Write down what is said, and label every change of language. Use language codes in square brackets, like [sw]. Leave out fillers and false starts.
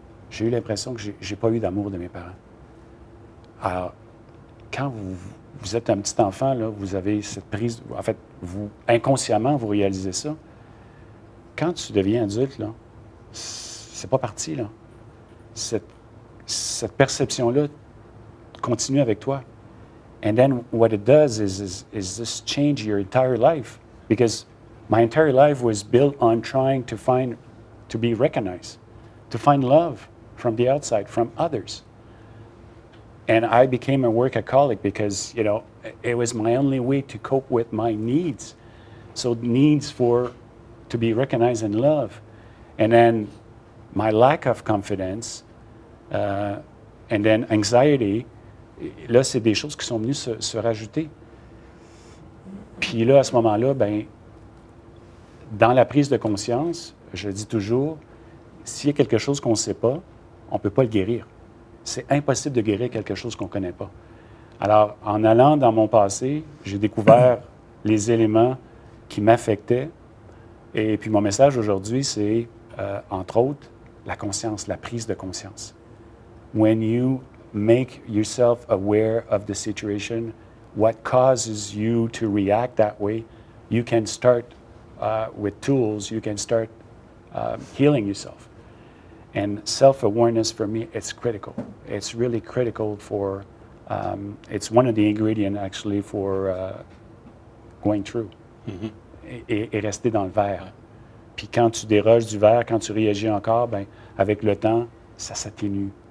[fr] J'ai eu l'impression que je n'ai pas eu d'amour de mes parents. Alors, quand vous êtes un petit enfant, là, vous avez cette prise... En fait, inconsciemment, vous réalisez ça. Quand tu deviens adulte, là, c'est pas parti, là. Cette perception-là continue avec toi. [en] And then what it does is this change your entire life. Because my entire life was built on trying to be recognized, to find love from the outside, from others. And I became a workaholic because, it was my only way to cope with my needs. So needs to be recognized and loved. And then my lack of confidence, and then anxiety, [fr] là, c'est des choses qui sont venues se rajouter. Puis là, à ce moment-là, dans la prise de conscience, je dis toujours, s'il y a quelque chose qu'on ne sait pas, on ne peut pas le guérir. C'est impossible de guérir quelque chose qu'on ne connaît pas. Alors, en allant dans mon passé, j'ai découvert les éléments qui m'affectaient. Et puis mon message aujourd'hui, c'est, entre autres, la conscience, la prise de conscience. [en] When you make yourself aware of the situation, what causes you to react that way, you can start with tools, you can start healing yourself. And self-awareness for me, it's critical. It's really critical for, it's one of the ingredients actually for going through [fr] et rester dans le verre. Puis quand tu déroges du verre, quand tu réagis encore, avec le temps, ça s'atténue.